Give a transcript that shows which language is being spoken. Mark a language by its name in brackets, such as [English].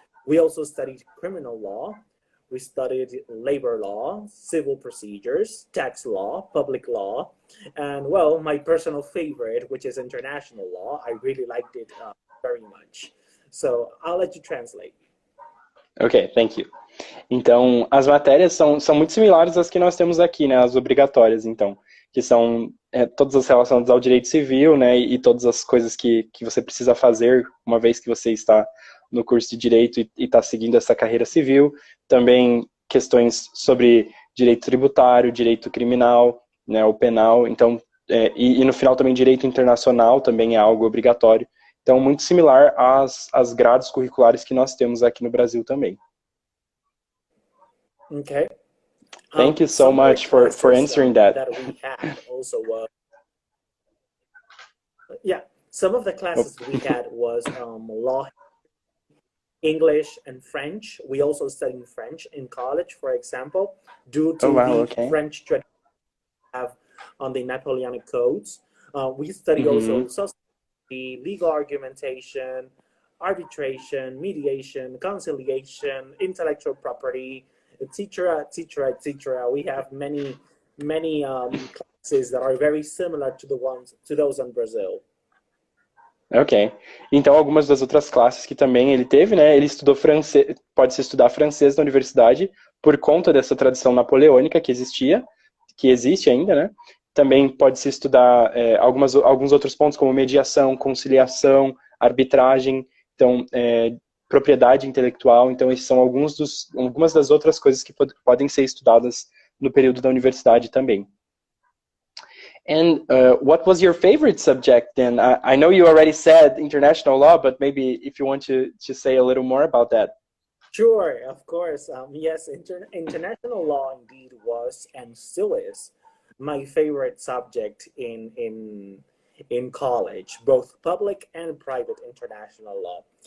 [English] We also studied criminal law. We studied labor law, civil procedures, tax law, public law, and, well, my personal favorite, which is international law. I really liked it very much. So I'll let you translate. Ok, thank you. [Portuguese] Então, as matérias são muito similares às que nós temos aqui, né, as obrigatórias, então, que são todas as relacionadas ao direito civil, né, e todas as coisas que você precisa fazer uma vez que você está no curso de Direito e está seguindo essa carreira civil. Também questões sobre direito tributário, direito criminal, né, o penal. Então, e no final também direito internacional também é algo obrigatório. Então, muito similar às grades curriculares que nós temos aqui no Brasil também. [English] Okay. Thank you so much for answering that. We had also some of the classes we had was law, English, and French. We also studied French in college, for example, due to the French tradition we have on the Napoleonic codes. We study also society, legal argumentation, arbitration, mediation, conciliation, intellectual property, etc., etc., etc. We have many classes that are very similar to those in Brazil. Ok. [Portuguese] Então, algumas das outras classes que também ele teve, né? Ele estudou francês, pode-se estudar francês na universidade por conta dessa tradição napoleônica que existe ainda, né? Também pode-se estudar alguns outros pontos, como mediação, conciliação, arbitragem, então, propriedade intelectual. Então, esses são algumas das outras coisas que podem ser estudadas no período da universidade também. [English] And what was your favorite subject then? I know you already said international law, but maybe if you want to say a little more about that. Sure, of course. Yes, international law indeed was and still is my favorite subject in college, both public and private international law.